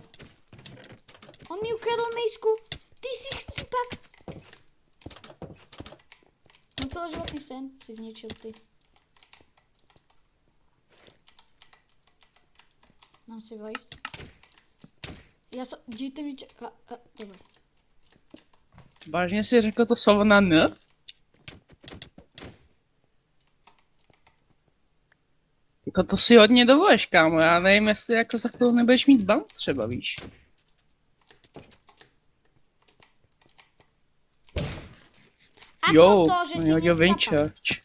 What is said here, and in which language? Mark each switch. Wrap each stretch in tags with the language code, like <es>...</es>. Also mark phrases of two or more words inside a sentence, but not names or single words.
<sk>On mi ukradol Maze-ku, ty si chcípak. No celoživotný sen si zničil ty. Mám si vojsť. Ja som, dejte mi dobre.</sk> <cs>Vážně si řekl to slovo na N? Jako to si hodně dovoleš, kámo, já nevím, jestli jako za chvíli nebudeš mít ban třeba, víš. Jo, on hodil Winchurch.</cs>